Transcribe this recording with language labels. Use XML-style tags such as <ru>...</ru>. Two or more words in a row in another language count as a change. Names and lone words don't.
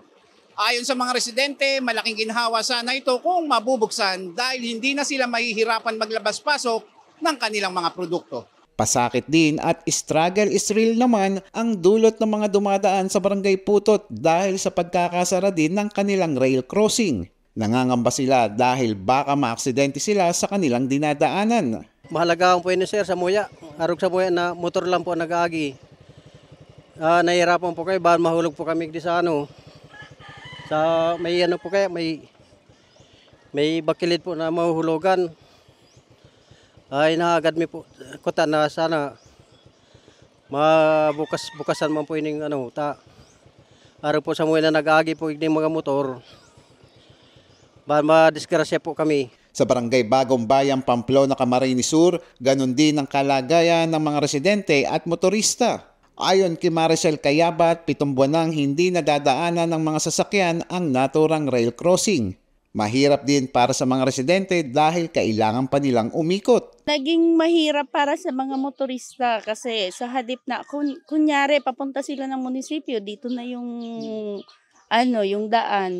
<tl>Ayon sa mga residente, malaking ginhawa sana ito kung mabubuksan dahil hindi na sila mahihirapan maglabas-pasok ng kanilang mga produkto. Pasakit din at</tl> <en>struggle is real</en> <tl>naman ang dulot ng mga dumadaan sa Barangay Putot dahil sa pagkakasara din ng kanilang rail crossing. Nangangamba sila dahil baka maaksidente sila sa kanilang dinadaanan. Mahalaga ang po yun, sir,</tl> <bik>sa muya. Arog sa muya na motor lang po nag-aagi. Nahihirapan po kayo, bahal mahulog po kami di sa may po kaya, may bakilid po na mahuhulugan. Ay nahagad mi po kuta na sana bukasan man po ining araw po sa mga na nag-agi po ining mga motor. Ba madisgrasya po kami.</bik> <tl>Sa Barangay Bagong Bayan, Pamplona, Camarines Sur, ganun din ang kalagayan ng mga residente at motorista. Ayon kay Maricel Cayabat, 7 buwan nang hindi nadadaanan ng mga sasakyan ang naturang rail crossing. Mahirap din para sa mga residente dahil kailangan pa nilang umikot. Naging mahirap para sa mga motorista kasi sa hadip na, kunyari papunta sila ng munisipyo, dito na yung daan.</tl>